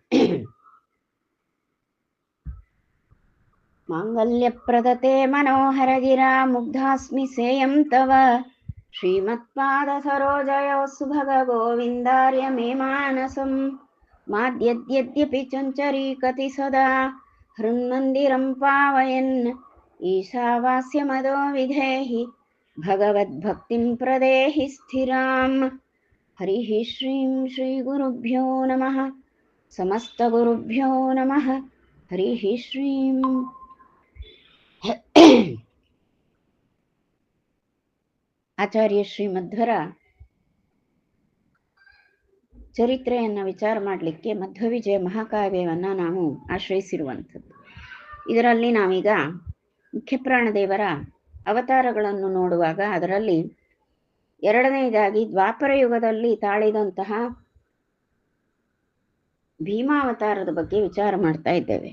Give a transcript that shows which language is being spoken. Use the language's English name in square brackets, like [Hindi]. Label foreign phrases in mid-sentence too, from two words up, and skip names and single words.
[Sanskrit] माङ्गल्यप्रदते मनोहरगिरा मुग्धास्मि सेयं तव श्रीमत्पादसरोजयोः सुभगगोविन्दार्य मे मानसं माद्यद्यद्यपि चञ्चरीकति सदा हृन्मन्दिरं पावयन् ईशावास्यमदो विधेहि भगवद्भक्तिं प्रदेहि स्थिराम्। हरिः श्रीं श्रीगुरुभ्यो नमः। समस्तगुरुभ्यो नमः। हरिः श्रीं [Kannada] ಆಚಾರ್ಯ ಶ್ರೀ ಮಧ್ವರ ಚರಿತ್ರೆಯನ್ನು ವಿಚಾರ ಮಾಡಲಿಕ್ಕೆ ಮಧ್ವವಿಜಯ ಮಹಾಕಾವ್ಯವನ್ನು ನಾವು ಆಶ್ರಯಿಸಿರುವಂಥದ್ದು. ಇದರಲ್ಲಿ ನಾವೀಗ ಮುಖ್ಯಪ್ರಾಣದೇವರ ಅವತಾರಗಳನ್ನು ನೋಡುವಾಗ ಅದರಲ್ಲಿ ಎರಡನೆಯದಾಗಿ ದ್ವಾಪರ ಯುಗದಲ್ಲಿ ತಾಳಿದಂತಹ ಭೀಮಾವತಾರದ ಬಗ್ಗೆ ವಿಚಾರ ಮಾಡ್ತಾ ಇದ್ದೇವೆ.